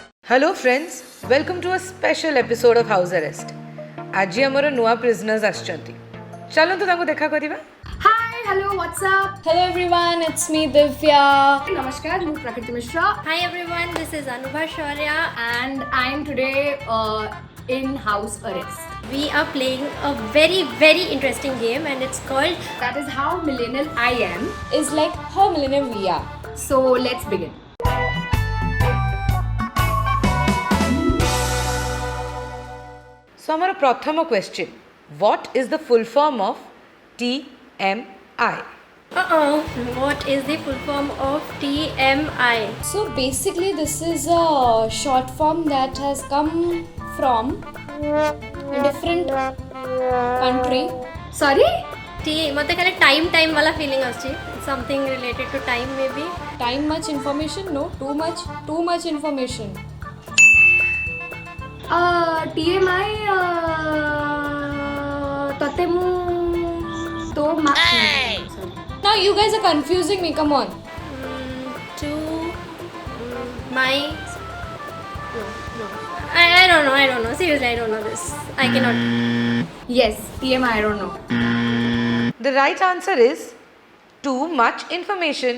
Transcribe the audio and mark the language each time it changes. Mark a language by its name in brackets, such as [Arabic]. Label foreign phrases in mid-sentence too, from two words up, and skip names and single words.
[English] Hello friends, welcome to a special episode of House Arrest. [Odia] ଆଜି ଆମର ନୂଆ prisoners ଅଛନ୍ତି। ଚାଲ ତ ତାଙ୍କୁ ଦେଖା କରିବା. [English] Hi, hello, what's up? Hello everyone, it's me Divya. Namaskar, I'm Prakriti Mishra Hi everyone, this is Anubha Shaurya. and I'm today in house arrest. We are playing a very very interesting game and it's called That is how millennial I am. Is like how millennium we are. So let's begin. [Odia] So ଆମର ପ୍ରଥମ question. [English] What is the full form of TMI? what is the full form of TMI? So basically this is a short form that has come from a different country. Sorry? [Odia] T ମତେ ଖାଲି time ୱାଲା feeling ଆସୁଛି. [English] Something related to time maybe. Time much information? No, too much information. [Odia] TMI ତତେ ମୁଁ ତ [English] Now you guys are confusing me, come on. To my no. I don't know. Seriously, I don't know this. I cannot. Yes, TMI, I don't know. The right answer is too much information.